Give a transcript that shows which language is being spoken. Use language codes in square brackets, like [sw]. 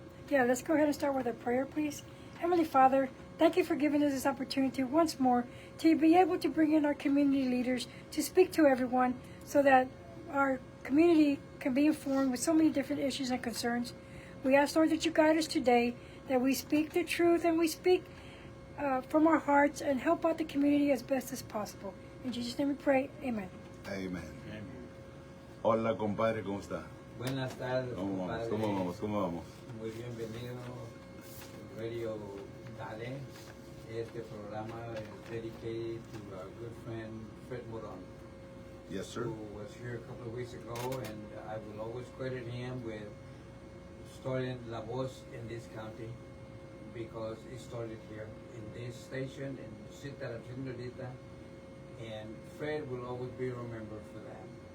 [en] Yeah, let's go ahead and start with a prayer, please. Heavenly Father, thank you for giving us this opportunity once more to be able to bring in our community leaders to speak to everyone so that our community can be informed with so many different issues and concerns. We ask, Lord, that you guide us today, that we speak the truth and we speak from our hearts and help out the community as best as possible. In Jesus' name we pray. Amen. Amen. [es] Hola, compadre, ¿cómo está? Buenas tardes, ¿Cómo vamos? compadre. ¿Cómo vamos? ¿Cómo vamos? Muy bienvenido Radio Dale. Este programa [en] is dedicated to our good friend Fred Moron, Yes, sir. who was here a couple of weeks ago, and I will always credit him with starting La Voz in this county because it started here in this station in Cita La Señorita, and Fred will always be remembered for that.